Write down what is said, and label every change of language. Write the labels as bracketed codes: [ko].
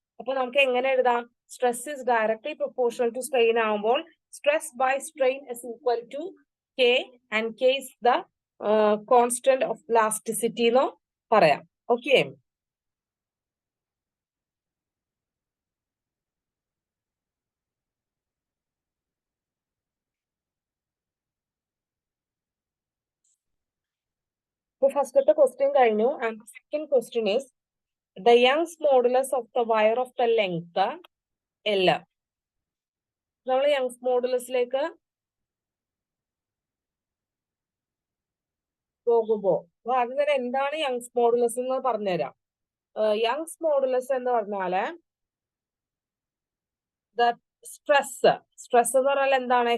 [ml] അപ്പൊ നമുക്ക് എങ്ങനെ എഴുതാം? [en] stress is directly proportional to strain ആവുമ്പോൾ stress by strain is equal to K, and K is the constant of elasticity [ml] എന്ന് പറയാം. ഓക്കെ, ഫസ്റ്റത്തെ ക്വസ്റ്റ്യൻ കഴിഞ്ഞു. [en] And second question is the Young's modulus of the wire of the length L. [ml] നമ്മൾ Young's മോഡുലസിലേക്ക് പോകുമ്പോ ആദ്യം തന്നെ എന്താണ് Young's modulus എന്ന് പറഞ്ഞുതരാം. യങ്സ് മോഡുലസ് എന്ന് പറഞ്ഞാല് ദ സ്ട്രെസ് എന്ന് പറഞ്ഞാൽ എന്താണ്?